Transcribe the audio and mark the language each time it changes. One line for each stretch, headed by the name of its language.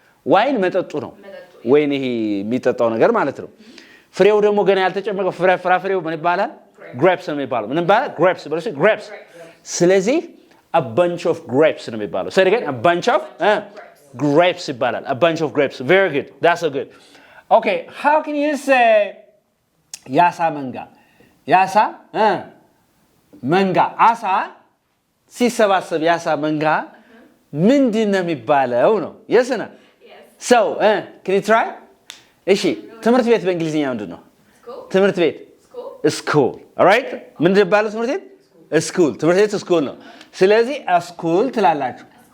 Amharic: wine መጠጡ ነው። ወይን ይሄ የሚጠጣው ነገር ማለት ነው። ፍሬው ደግሞ ገና ያልተጨመቀው ፍራፍሬው ምን ይባላል? grapes ነው የሚባለው። ምን ይባላል?
English: grapes
Amharic: በለሽ
English: grapes. ስለዚህ a bunch of grapes
Amharic: ነው የሚባለው።
English: Say it again. A bunch of grapes
Amharic: ይባላል.
English: A bunch of grapes. Very good. That's so good. Okay, how can you say
Amharic: ያሳ መንጋ? ያሳ መንጋ አሳ ሲሰባሰብ ያሳ መንጋ ምንድን ነው የሚባለው ነው?
English: yes or no? So, can you try?
Amharic: እሺ ትምህርት ቤት በእንግሊዝኛ ምንድን ነው? ትምህርት ቤት school.
English: All right?
Amharic: ምንድን ይባላል ትምህርት ቤት? ስኩል ትምህርት ቤት ስኩል ነው። ስለዚህ ስኩል ትላላችሁ።